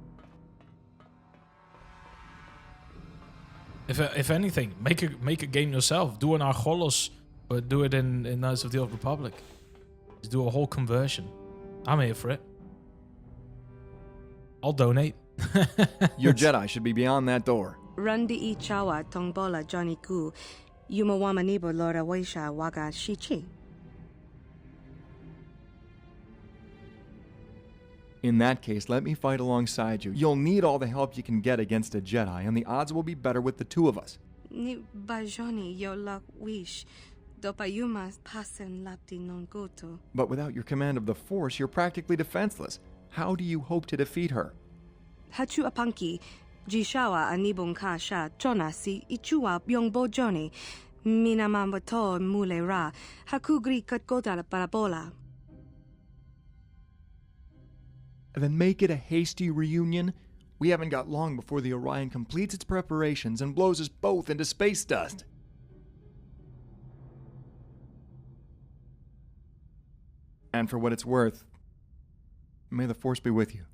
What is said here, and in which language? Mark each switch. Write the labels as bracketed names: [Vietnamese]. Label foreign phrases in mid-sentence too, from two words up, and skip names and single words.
[English] If anything, make a game yourself. Do an Archolos, but do it in Knights of the Old Republic. Just do a whole conversion. I'm here for it. I'll donate. Your Jedi should be beyond that door. Randi I chawa tongbola Johnny Ku, Yumawama nibo Lora Waisha Waga Shichi. In that case, let me fight alongside you. You'll need all the help you can get against a Jedi, and the odds will be better with the two of us. Ni bajoni yo lak wish. Dopayuma pasen lapti non goto. But without your command of the Force, you're practically defenseless. How do you hope to defeat her? Hachu apanki, Jishawa anibon kasha, chona si ichua byongbo joni. Minamamato mule ra, hakugri katgoda parabola. Then make it a hasty reunion. We haven't got long before the Orion completes its preparations and blows us both into space dust. And for what it's worth, may the Force be with you.